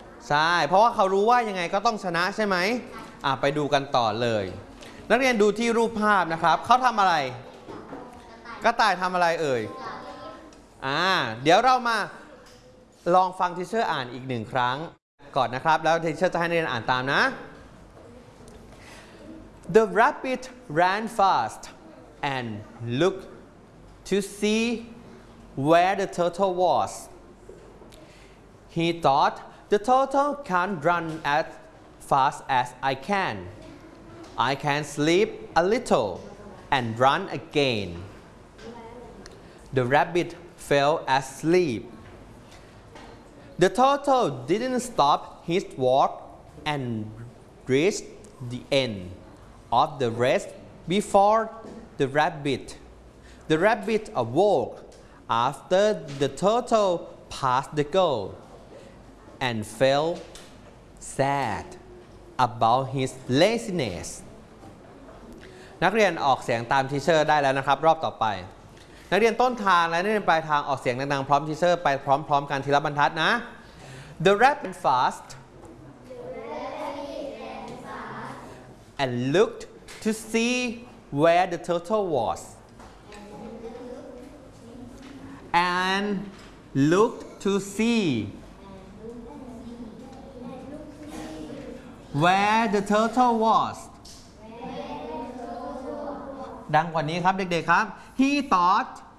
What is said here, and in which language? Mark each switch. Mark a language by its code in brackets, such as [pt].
[th] ใช่เพราะว่าเขารู้ว่ายังไงก็ต้องชนะใช่ไหมไปดูกันต่อเลยนักเรียนดูที่รูปภาพนะครับเขาทำอะไรกระต่ายทำอะไรเอ่ยเดี๋ยวเรามาลองฟังทีเชอร์อ่านอีกหนึ่งครั้งก่อนนะครับแล้วทีเชอร์จะให้นักเรียนอ่านตามนะ [en] The rabbit ran fast and looked to see where the turtle was. He thought, the turtle can't run as fast as I can. I can sleep a little and run again. The rabbit fell asleep. The turtle didn't stop his walk and reached the end. Of the rest before the rabbit. The rabbit awoke after the turtle passed the goal and felt sad about his laziness. [th] นักเรียนออกเสียงตามทีเชอร์ได้แล้วนะครับรอบต่อไปนักเรียนต้นทางและนักเรียนปลายทางออกเสียงดังๆพร้อมทีเชอร์ไปพร้อมๆกันทีละบรรทัดนะ [en] The rabbit fastAnd looked to see where the turtle was. And looked to see where the turtle was. [th] ดังกว่านี้ครับเด็กๆครับ [en] He thought